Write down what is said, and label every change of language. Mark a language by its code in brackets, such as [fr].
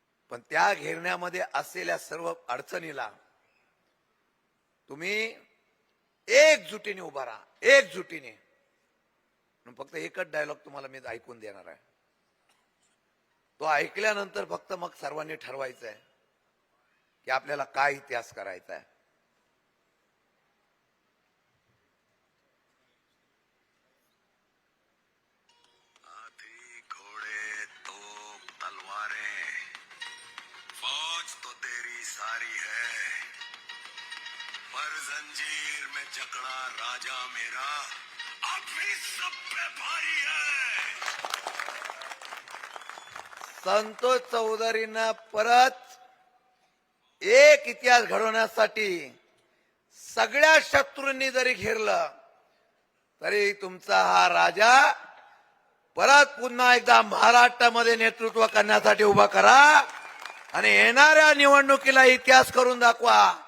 [mr] पण त्या घेरण्यामध्ये असलेल्या सर्व अडचणीला तुम्ही एकजुटीने उभा राहा, एकजुटीने. फक्त एकच डायलॉग तुम्हाला मी ऐकून देणार आहे. तो ऐकल्यानंतर फक्त मग सर्वांनी ठरवायचं आहे की आपल्याला काय इतिहास करायचा आहे. [hi] हाथी घोड़े तोप तलवारें फौज तो तेरी सारी है, पर जंजीर में जकड़ा राजा मेरा अब भी सब पे भारी है. [mr] संतोष चौधरींना परत एक इतिहास घडवण्यासाठी सगळ्या शत्रूंनी जरी घेरलं तरी तुमचा हा राजा परत पुन्हा एकदा महाराष्ट्रामध्ये नेतृत्व करण्यासाठी उभा करा आणि येणाऱ्या निवडणुकीला इतिहास करून दाखवा.